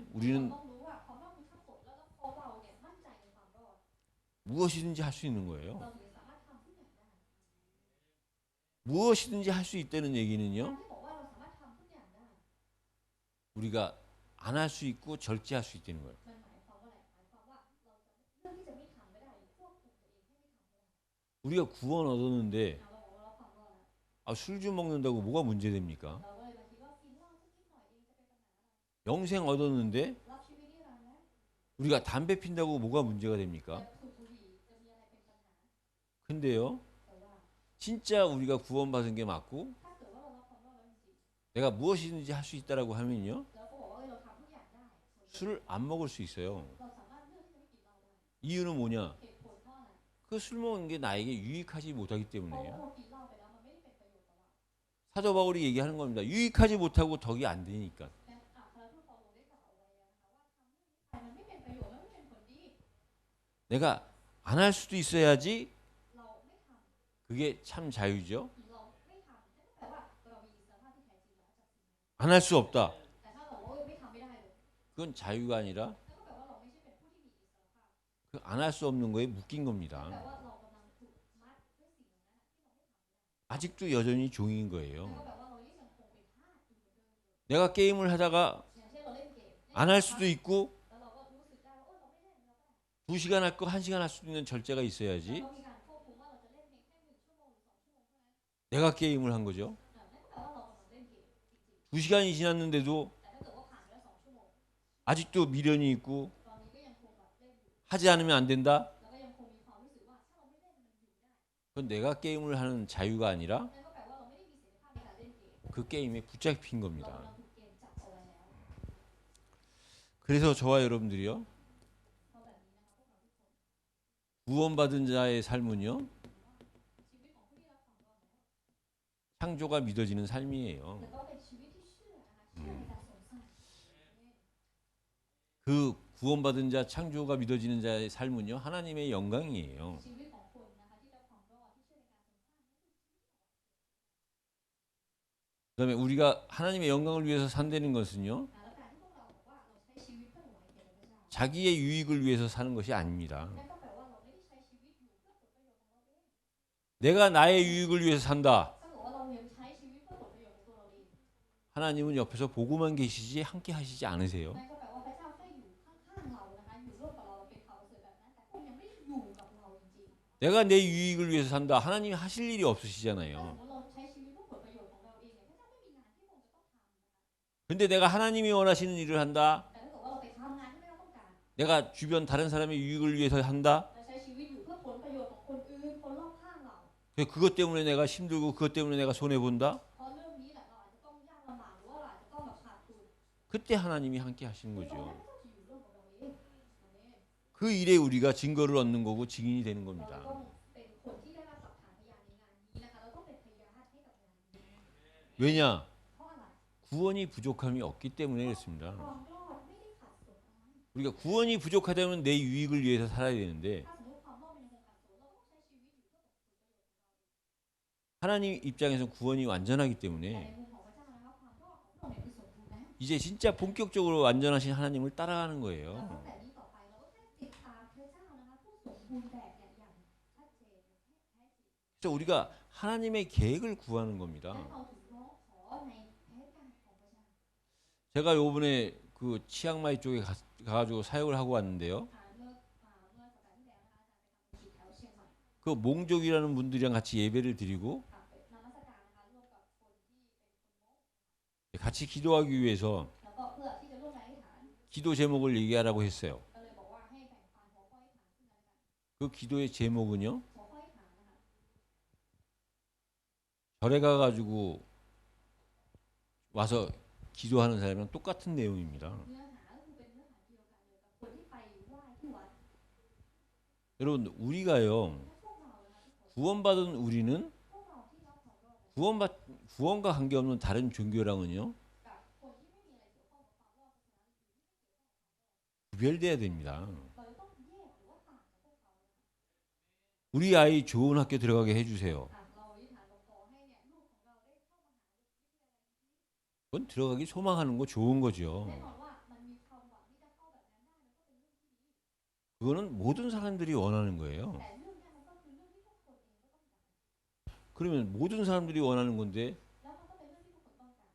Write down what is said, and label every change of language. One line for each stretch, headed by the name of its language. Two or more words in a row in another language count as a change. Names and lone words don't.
Thai: เรา
Korean: 우리는
Thai: ต้องรู้ว่าความรอดคือทั้งหมดแล้วพอเราเนี่ยมั่นใจในความรอด
Korean: 무엇이든지 할 수 있는 거예요.
Thai: เราถึงจะสามารถทำทุกอย่างได้
Korean: 무엇이든지 할 수 있다는
Thai: การ
Korean: 얘기는요.
Thai: ที่บอกว่าเราสามารถทำทุกอย่างได้
Korean: 우리가 안 할 수 있고 절제할 수 있다는 거예요.
Thai: มันหมายความว่าอะไรหมายความว่าเราจะเลือกที่จะไม่ทำก็ได้หรือควบคุมตัวเองให้ไม่ทำก็ได้
Korean: 우리가 구원 얻었는데
Thai: เราบอกว่าเราความรอดแล้ว
Korean: 술 좀 먹는다고 뭐가 문제됩니까?
Thai: เราก็เลยมาคิดว่ากินเหล้าสักนิดหน่อยเองจะเป็นปัญหาอะไร
Korean: 영생 얻었는데
Thai: รับชีวิตนี่เราแล้ว
Korean: 우리가 담배 핀다고 뭐가 문제가
Thai: แต่
Korean: 됩니까?
Thai: สูบบุหรี่จะมีอะไรเป็นปัญหา
Korean: 근데요.
Thai: แต่ว่า
Korean: 진짜 우리가 구원받은 게 맞고
Thai: ถ้าเกิดว่าเรารับความรอดแล้วจริง
Korean: 내가 무엇이든지 할 수 있다라고 하면요.
Thai: ๆแล้วก็บอกว่าเราทำทุกอย่างได้
Korean: 술을 안 먹을 수 있어요.
Thai: เราสามารถเลือกที่จะไม่กินเหล้าได้
Korean: 이유는 뭐냐?
Thai: เหตุผลเพราะอะไร
Korean: 그 술 먹는 게 나에게 유익하지 못하기
Thai: เพราะว่า
Korean: 때문에요.
Thai: เรากินเหล้าไปแล้วมันไม่ได้เป็นประโยชน์ต่อเรา
Korean: 사도 바울이 얘기하는 겁니다. 유익하지 못하고 덕이 안 되니까.
Thai: และอัครทูตเปาโลได้กล่าวเอาไว้แล้วนะคะว่าทำเรื่องนี้ไปมันไม่เป็นประโยชน์และไม่เป็นผลดี
Korean: 내가 안 할 수도 있어야지
Thai: เราไม่ทำ
Korean: 그게 참 자유죠.
Thai: เราไม่ทำนั่นก็แปลว่าเรามีอิสรภาพที่แท้จริงแล้วจากสิ่งนั้น
Korean: 안 할 수 없다.
Thai: แต่ถ้าเราบอกว่าไม่ทำไม่ได้เลย
Korean: 그건 자유가 아니라
Thai: นั่นก็แปลว่าเราไม่ใช่เป็นผู้ที่มีอิสรภาพ
Korean: 그 안 할 수 없는 거에 묶인
Thai: แปล
Korean: 겁니다.
Thai: ว่าเรากำลังถูกมัดด้วยสิ่งนั้นที่เราไม่ทำ
Korean: 아직도 여전히 종인
Thai: นั่น
Korean: 거예요.
Thai: ก็แปลว่าเรายังคงเป็นทาสอยู่เหมือนเดิม
Korean: 내가 게임을 하다가
Thai: อย่างเช่นเราเล่นเกม
Korean: 안 할 수도 있고
Thai: แล้วเราก็รู้สึกได้ว่าเราไม่เล่นเราก็ได้
Korean: 2시간 할 거 1시간 할 수 있는 절제가
Thai: เรา
Korean: 있어야지
Thai: ก็มีการควบคุมว่าเราจะเล่นเพียงแค่1 ชั่วโมงหรือ2 ชั่วโมงเท่านั้น
Korean: 내가 게임을 한 거죠.
Thai: นั่นก็แปลว่าเรากำลังเล่นเกมจริง
Korean: 2시간이 지났는데도
Thai: ๆแต่ถ้าเกิดว่าผ่านไปแล้ว2 ชั่วโมง
Korean: 아직도 미련이 있고
Thai: ตอนนี้ก็ยังคงแบบเล่นอยู่
Korean: 하지 않으면 안 된다.
Thai: แล้วก็ยังคงมีความรู้สึกว่าถ้าเราไม่เล่นมันอยู่ไม่ได้
Korean: 그건 내가 게임을 하는 자유가 아니라
Thai: นั่นก็แปลว่าเราไม่ได้มีเสรีภาพในการเล่นเกม
Korean: 그 게임에 붙잡힌
Thai: เรา
Korean: 겁니다.
Thai: กำลังถูกเกมจับเอาไว้แล้ว
Korean: 그래서 저와 여러분들이요
Thai: เพราะแบบนี้นะคะพวกเราทุกคน
Korean: 구원받은 자의 삶은요
Thai: ชีวิตของผู้ที่รับความรอดแล้ว
Korean: 창조가 믿어지는 삶이에요.
Thai: แต่ก็เป็นชีวิตที่เชื่อนะคะเชื่อในการสงสาร
Korean: 그 구원받은 자 창조가 믿어지는 자의 삶은요 하나님의 영광이에요.
Thai: ชีวิตของคนนะคะที่รับความรอดที่เชื่อในการสงสาร
Korean: 그다음에 우리가 하나님의 영광을 위해서 산다는 것은요
Thai: แล้วการที่พวกเราบอกว่าเราใช้ชีวิตเพื่อถวายแก่พระเจ้า
Korean: 자기의 유익을 위해서 사는 것이 아닙니다.
Thai: นั่นก็แปลว่าเราไม่ได้ใช้ชีวิตอยู่เพื่อผลประโยชน์ของเราเอง
Korean: 내가 나의 유익을 위해서 산다.
Thai: ถ้าเกิดว่าเรายังใช้ชีวิตเพื่อผลประโยชน์ของตัวเราเอง
Korean: 하나님은 옆에서 보고만 계시지 함께 하시지 않으세요.
Thai: นั่นก็แปลว่าพระเจ้าแค่อยู่ข้างๆเรานะคะอยู่ร่วมกับเราเป็นข่าวประเสริฐแบบนั้นแต่พระองค์ยังไม่ได้อยู่กับเราจริง
Korean: 내가 내 유익을 위해서 산다. 하나님이 하실 일이
Thai: ๆถ้า
Korean: 없으시잖아요.
Thai: สมมติเราใช้ชีวิตเพื่อผลประโยชน์ของเราเองเนี่ยพระเจ้าไม่มีงานที่พระองค์จะต้องทำนะคะ
Korean: 근데 내가 하나님이 원하시는 일을 한다.
Thai: แต่ถ้าเกิดว่าเราไปทำงานที่พระเจ้าต้องการ
Korean: 내가 주변 다른 사람의 유익을 위해서 한다.
Thai: เราใช้ชีวิตอยู่เพื่อผลประโยชน์ของคนอื่นคนรอบข้างเรา
Korean: 그것 때문에 내가 힘들고 그것 때문에 내가 손해 본다.
Thai: เพราะเรื่องนี้แหละเราอาจจะต้องยากลำบากหรือว่าเราอาจจะต้องแบบขาดทุน
Korean: 그때 하나님이 함께 하시는
Thai: ตรงนั้น
Korean: 거죠.
Thai: พระเจ้าจะอยู่ร่วมกับเราเองอาเมน
Korean: 그 일에 우리가 증거를 얻는 거고 증인이 되는
Thai: เรา
Korean: 겁니다.
Thai: ต้องเป็นคนที่ได้รับหลักฐานพยานในงานนี้นะคะเราต้องเป็นพยานให้กับงานนี้
Korean: 왜냐?
Thai: เพราะอะไร
Korean: 구원이 부족함이 없기 때문에 그렇습니다.
Thai: ความรอดไม่ได้ขาดส่วนอะไร
Korean: 우리가 구원이 부족하다면 내 유익을 위해서 살아야 되는데
Thai: ถ้าสมมติความรอดมันยังคงขาดส่วนเราต้องใช้ชีวิตอยู่เพื่อผลประโยชน์ของเรา
Korean: 하나님 입장에서 구원이 완전하기
Thai: แต่ใน
Korean: 때문에
Thai: มุมของพระเ
Korean: 이제 진짜 본격적으로 완전하신 하나님을 따라가는
Thai: แล้ว
Korean: 거예요.
Thai: ตั้งแต่นี้ต่อไปเราก็แค่ติดตามพระเจ้านะคะผู้สมบูรณ์แบบอย่างชัดเจนแท้จริง
Korean: 그래서 우리가 하나님의 계획을 구하는
Thai: และ
Korean: 겁니다.
Thai: เราถึงร้องขอในแผนการของพระเจ้า
Korean: 제가 요번에 그 치앙마이 쪽에 가가지고 사역을 하고 왔는데요.
Thai: เมื่อสัปดาห์ที่แล้วนะคะอาจารย์ไปทำกิจแถวเชียงใหม่
Korean: 그 몽족이라는 분들이랑 같이 예배를 드리고
Thai: นมัสการนะคะร่วมกับคนที่เป็นคนมง
Korean: 같이 기도하기 위해서
Thai: แล้วก็เพื่อที่จะร่วมในอธิษฐาน
Korean: 기도 제목을 얘기하라고 했어요.
Thai: ก็เลยบอกว่าให้แบ่งปันหัวข้ออธิษฐานขึ้นมากัน
Korean: 그 기도의 제목은요.
Thai: หัวข้ออธิษฐานนะคะ
Korean: 절에 가가지고 와서 기도하는 사람이랑 똑같은 내용입니다.
Thai: เนื้อหาก็คือเป็นเนื้อหาเดียวกันเลยกับคนที่ไปไหว้ที่วัด
Korean: 여러분 우리가요
Thai: และพวกเรานะคะทุกคน
Korean: 구원받은 우리는
Thai: พวกเราที่รับความรอด
Korean: 구원과 관계없는 다른 종교랑은요
Thai: กับคนที่ไม่มีอะไรเกี่ยวข้องกับความรอดศาสนาอื่น
Korean: 구별돼야 됩니다.
Thai: เราจะต้องแยกหรือว่าต่างจากพวกเขา
Korean: 우리 아이 좋은 학교 들어가게 해주세요.
Thai: เราอธิษฐานเราขอให้เนี่ยลูกของเราได้เข้ามหา
Korean: 그건 들어가기 소망하는 거 좋은 거죠.
Thai: แน่นอนว่ามันมีความหวังที่จะเข้าแบบนั้นได้มันก็เป็นเรื่องที่ดี
Korean: 그거는 모든 사람들이 원하는 거예요.
Thai: แต่เรื่องเนี้มันก็คือเรื่องที่ทุกคนเองก็ต้องการ
Korean: 그러면 모든 사람들이 원하는 건데
Thai: แล้วมันก็เป็นเรื่องที่ทุกคนต้องการ